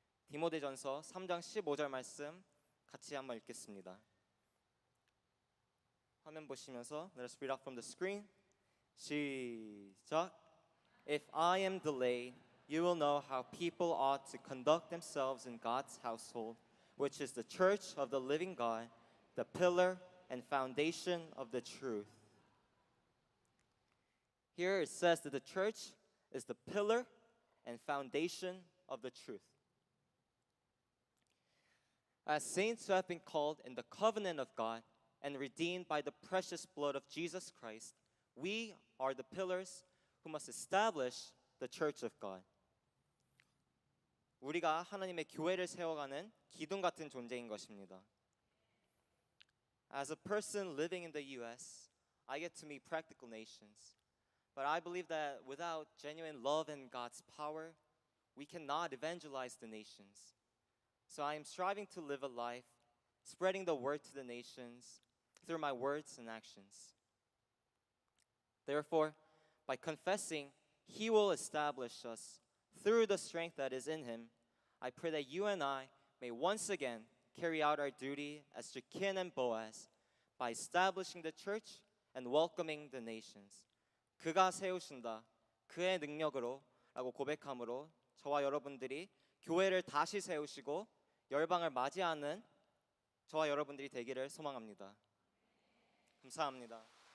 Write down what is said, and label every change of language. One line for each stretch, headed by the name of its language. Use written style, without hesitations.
Korean: 디모데전서 3장 15절 말씀 같이 한번 읽겠습니다. 화면 보시면서
English: let us read out from the screen.
Korean: 시작.
English: "If I am delayed, you will know how people ought to conduct themselves in God's household, which is the church of the living God, the pillar and foundation of the truth." Here it says that the church is the pillar and foundation of the truth. As saints who have been called in the covenant of God and redeemed by the precious blood of Jesus Christ, we are the pillars who must establish the church of God.
Korean: 우리가 하나님의 교회를 세워가는 기둥 같은 존재인 것입니다.
English: As a person living in the U.S., I get to meet practical nations. But I believe that without genuine love and God's power, we cannot evangelize the nations. So I am striving to live a life spreading the word to the nations through my words and actions. Therefore, by confessing He will establish us through the strength that is in Him, I pray that you and I may once again carry out our duty as Jachin and Boaz by establishing the church and welcoming the nations.
Korean: 그가 세우신다, 그의 능력으로 라고 고백함으로 저와 여러분들이 교회를 다시 세우시고 열방을 맞이하는 저와 여러분들이 되기를 소망합니다. 감사합니다.